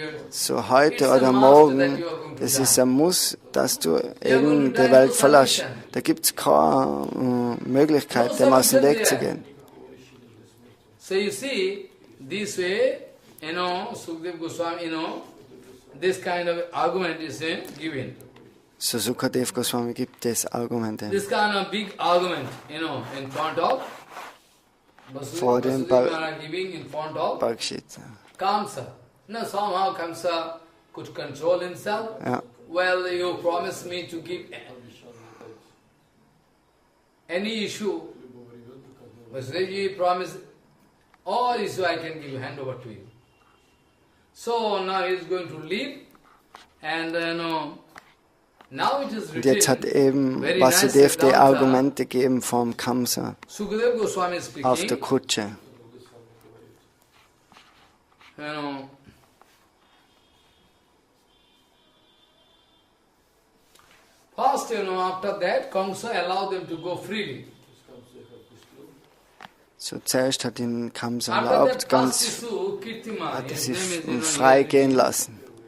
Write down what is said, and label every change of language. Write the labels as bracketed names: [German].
[German] So heute oder morgen, das ist ein Muss, dass du eben die Welt verlässt. Da gibt es keine Möglichkeit, dem aus dem Weg zu gehen. [English] So you see, this way, Sukdev Goswami, this kind of argument is given. [German] So Sukadev Goswami gibt es Argumente. [English] This kind of big argument, in front of [German] vor dem Bhakti. [English] Kamsa. Now somehow Kamsa could control himself. [German] Ja. [English] Well, you promised me to give any issue. Vasudev promised all issue I can give hand over to you. So now he is going to leave, and now it is [German] und jetzt hat eben Vasudev die Argumente gegeben vom Kamsa auf der Kutsche. [English] First, after that, Kamsa allowed them to go freely. [German] So zuerst hat ihn Kamsa erlaubt, hat sie frei gehen lassen.